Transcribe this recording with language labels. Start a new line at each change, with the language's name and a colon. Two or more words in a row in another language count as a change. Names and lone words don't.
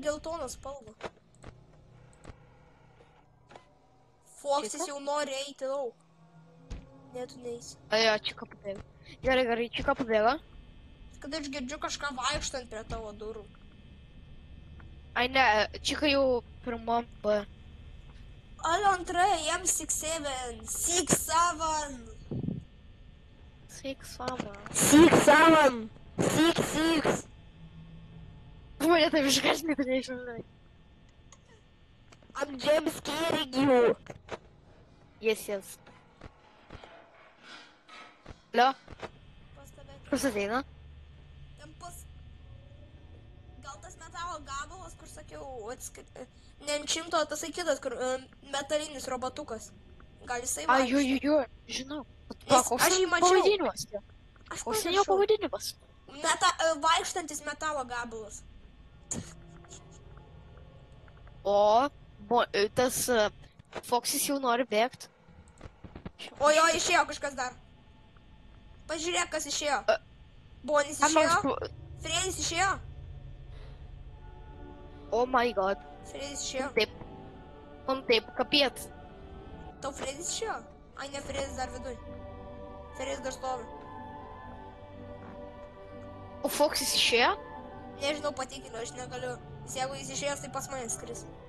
Lithuanian: geltoną spalvą. Foxis Čika? jau nori eiti lauk. Ne, tu neisi. Jo, Čika pabėgo. Gerai, Čika pabėgo. Kada aš girdžiu kažką vaikštant prie tavo durų. Ai ne, Čika jau pirmam B. Alio antra, M67. 6-7. 6-7. 6-7. 6-6.
Russian: Ой, это же каждый приезжает.
English: I'm jump scaring you. Yes.
Lithuanian: Alio, kas ateina? Gal tas metalo gabalas, kur sakiau, ne ant šimto, tasai kitas, kur metalinis robotukas. Gal jisai Jo, žinau. Koks aš jį ten mačiau. pavadinimas? Aš Koks ten jo pamiršau. pavadinimas? Vaikštantis metalo gabalas. O, tas Foxis jau nori bėgti. O jo, išėjo kažkas dar. Pažiūrėk, kas išėjo. Bonis išėjo. Fredis išėjo.
English: Oh my god.
Lithuanian: Fredis išėjo. Taip, kapiet. Tau Fredis išėjo? Ai, ne, Fredis dar viduj. Fredis dar stovi. O Foxis išėjo? Nežinau, patikrinau, aš negaliu. Jeigu jis išėjęs, tai pas mane skris.